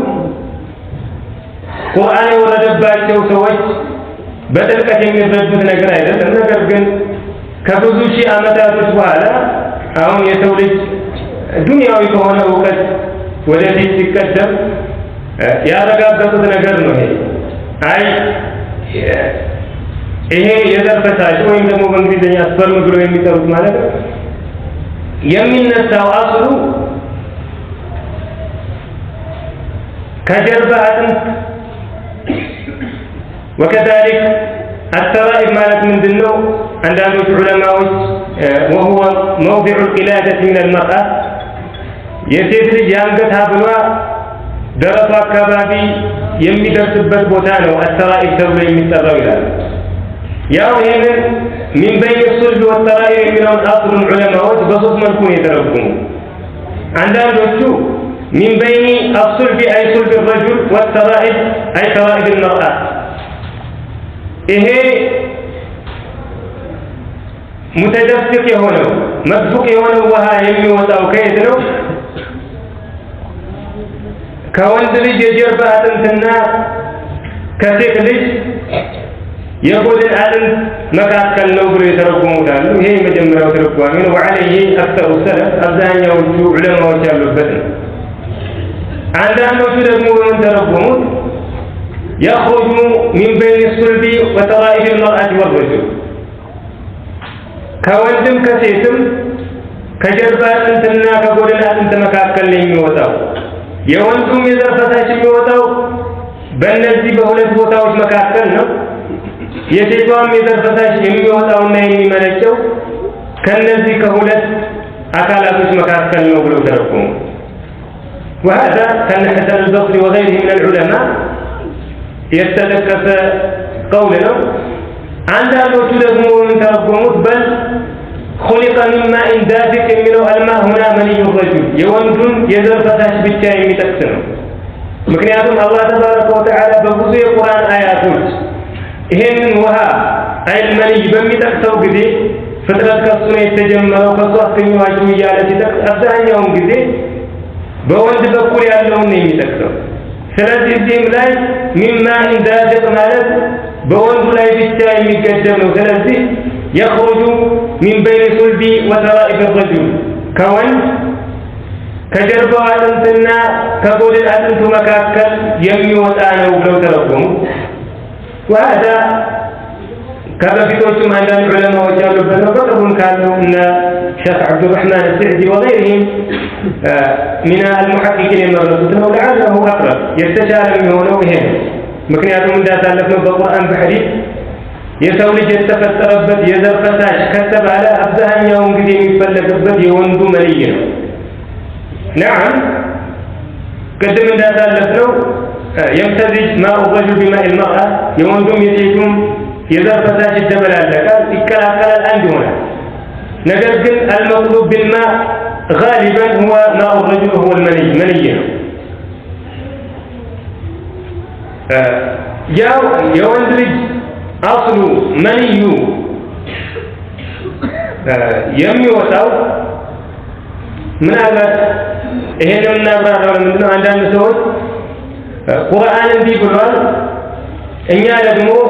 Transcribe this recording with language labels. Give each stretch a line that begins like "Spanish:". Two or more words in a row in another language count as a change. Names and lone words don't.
Amharic: ቁርአን የወረደባቸው ሰዎች በጥልቀት የሚረዱት ነገር አይደለም። ነገር ግን ከብዙ ሺህ ዓመታቶች በኋላ አሁን የሰው ልጅ ዱንያዊ ከሆነ እውቀት ወደፊት ሲቀደም ያረጋገጡት ነገር ነው። ይሄ የዘር ፈሳሽ ወይም ደግሞ በእንግሊዝኛ ስፐርም ብሎ የሚጠሩት ማለት ነው የሚነሳው አስሉ ከጀርባ አጥንት
Arabic: وكذلك الترائب
Amharic: ማለት ምንድነው? አንዳንዶች ዑለማዎች
Arabic: وهو موضع القلادة من المرأة
Amharic: የሴት ልጅ የአንገት ሀብሏ ደረቷ አካባቢ የሚደርስበት ቦታ ነው الترائب ተብሎ የሚጠራው ይላል። ያው ይሄንን
Arabic: من بين الصلب والترائب
Amharic: የሚለውን አስሉ ዑለማዎች በሶስት መልኩ ነው የተረጎሙ። አንዳንዶቹ
Arabic: من بين الصلب أي صلب الرجل والترائب أي ترائب المرأة
Amharic: ይሄ ሙተደፍቅ የሆነው መድፉቅ የሆነው ውሃ የሚወጣው ከየት ነው? ከወንድ ልጅ የጀርባ አጥንትና ከሴት ልጅ የጎድን አጥንት መካከል ነው ብሎ የተረጎሙታል። ይሄ የመጀመሪያው ትርጓሜ ነው።
Arabic: وعليه أكثر السلف
Amharic: አብዛኛዎቹ ዑለማዎች ያሉበት ነው። አንዳንዶቹ ደግሞ በምን ተረጎሙት?
Arabic: يخرج من بين الصلب وترائب المرأة والرجل
Amharic: ከወንድም ከሴትም ከጀርባ አጥንትና ከጎድን አጥንት መካከል ነው የሚወጣው። የወንዱም የዘር ፈሳሽ የሚወጣው በእነዚህ በሁለት ቦታዎች መካከል ነው። የሴቷም የዘር ፈሳሽ የሚወጣውና የሚመነጨው ከነዚህ ከሁለት አካላቶች መካከል ነው ብለው ተረጎሙ።
Arabic: وهذا كان حسن البصري وغيره من العلماء
Amharic: የተጠቀሰ قول ነው። አንዳንዶቹ ደግሞ ተረጎሙት በል
Arabic: خلق من ماء دافق
Amharic: የሚለው الماء
Arabic: هنا مني الرجل
Amharic: የወንዱን የዘር ፈሳሽ ብቻ የሚጠቅስ ነው። ምክንያቱም አላህ
Arabic: تبارك وتعالى
Amharic: በብዙ የቁርአን አያቶች ይሄንን ውሃ አይል መንይ በሚጠቅሰው ጊዜ ፍጥረት ከሱ ነው የተጀመረው ከሱ አስገኘዋችሁ እያለ ሲጠቅስ አብዛኛውን ጊዜ በወንድ በኩል ያለውን ነው የሚጠቅሰው። ስለዚህ እዚህም ላይ ሚማ እንዳደቅ ማለት በወንዱ ላይ ብቻ የሚገደብ ነው። ስለዚህ
Arabic: يخرج من بين صلب وترائب الرجل
Amharic: ከወንድ ከጀርባው አጥንትና ከጎድን አጥንቱ መካከል የሚወጣ ነው ብለው ተረጎሙ። وهذا ከበፊቶቹም አንዳንድ ዑለማዎች ያሉበት ነው። በቅርቡም ካሉ እነ ሼክ አብዱራህማን
Arabic: السعدي وغيرهم من المحققين
Amharic: የመረጡት ነው።
Arabic: لعله أقرب
Amharic: የተሻለ የሚሆነው ይሄ ነው። ምክንያቱም እንዳሳለፍነው በቁርአን በሐዲስ የሰው ልጅ የተፈጠረበት የዘር ፈሳሽ ከተባለ አብዛኛውን ጊዜ የሚፈለግበት የወንዱ መንይ ነው። نعم ቅድም እንዳሳለፍነው
Arabic: يمتزج ماء الرجل بماء المرأة
Amharic: የወንዱም የሴቱም የዘር ፈሳሽ ይደበላለቃል ይቀላቀላል አንድ ይሆናል። ነገር ግን
Arabic: المطلوب بالماء غالبا هو ماء الرجل هو المني
Amharic: ነው። ያው የወንድ ልጅ አስሉ መንዩ የሚወጣው ምናልባት ይሄንን እናብራራው። ምንድነው አንዳንድ ሰዎች ቁርአን እንዲህ ብሏል እኛ ደግሞ